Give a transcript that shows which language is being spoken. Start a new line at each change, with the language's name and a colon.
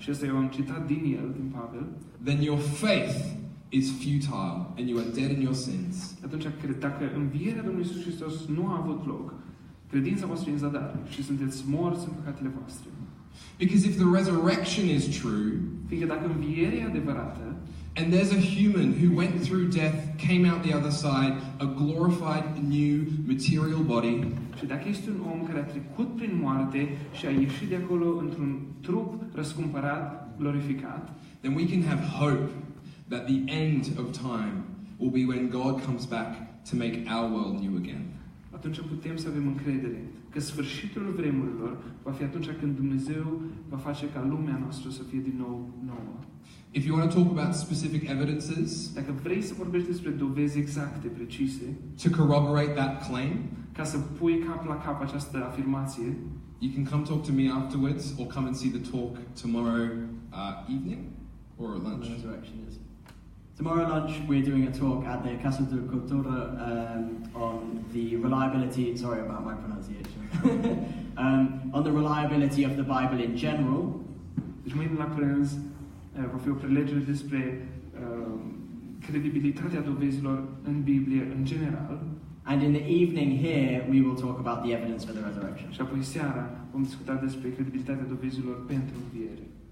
Romanian: și ăsta e un citat din el, din Pavel,
English: Then your faith is futile and you are dead in your sins.
Romanian: atunci dacă învierea Domnului Iisus Hristos nu a avut loc, credința voastră e în zadar și sunteți morți în păcatele voastre.
English: Because if the resurrection is true,
Romanian: Fiindcă dacă învierea e adevărată,
English: and there's a human who went through death, came out the other side, a glorified new material body,
Romanian: și dacă este un om care a trecut prin moarte și a ieșit de acolo într-un trup răscumpărat, glorificat,
English: then we can have hope that the end of time will be when God comes back to make our world new again.
Romanian: atunci putem să avem încredere că sfârșitul vremurilor va fi atunci când Dumnezeu va face ca lumea noastră să fie din nou nouă.
English: If you want to talk about specific evidences
Romanian: Dacă vrei să vorbești despre dovezi exacte, precise,
English: to corroborate that claim,
Romanian: ca să pui cap la cap această afirmație,
English: you can come talk to me afterwards or come and see the talk tomorrow evening or at lunch. The resurrection is. Tomorrow lunch we're doing a talk at the Casa de Cultura on the reliability, sorry about my pronunciation, on the reliability of the Bible in general.
Romanian: Deci mâine la prânz va fi o prelegere despre credibilitatea dovezilor în Biblie în general.
English: And in the evening here, we will talk about the evidence for the resurrection.
Romanian: Și apoi seara vom discuta despre credibilitatea dovezilor pentru înviere.